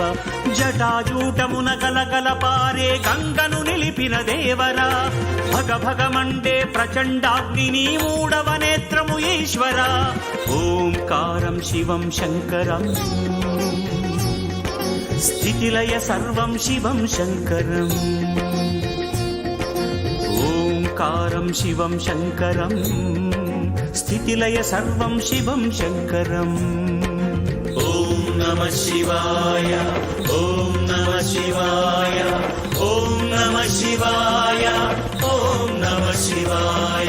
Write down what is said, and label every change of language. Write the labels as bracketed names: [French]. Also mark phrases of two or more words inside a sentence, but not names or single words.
[Telugu] జటాజూటమున గలగల పారే గంగను నిలిపిన దేవరా భగ భగమండే ప్రచండాగ్ని మూడవ నేత్రము ఈశ్వర. [Sanskrit] ఓంకారం శివం శంకరం స్థితిలయ సర్వం శివం శంకరం. साकारं शिवं शङ्करं स्थितिलय सर्वं शिवं शङ्करम् ॐ नमः शिवाय ॐ नमः शिवाय ॐ नमः शिवाय ॐ नमः शिवाय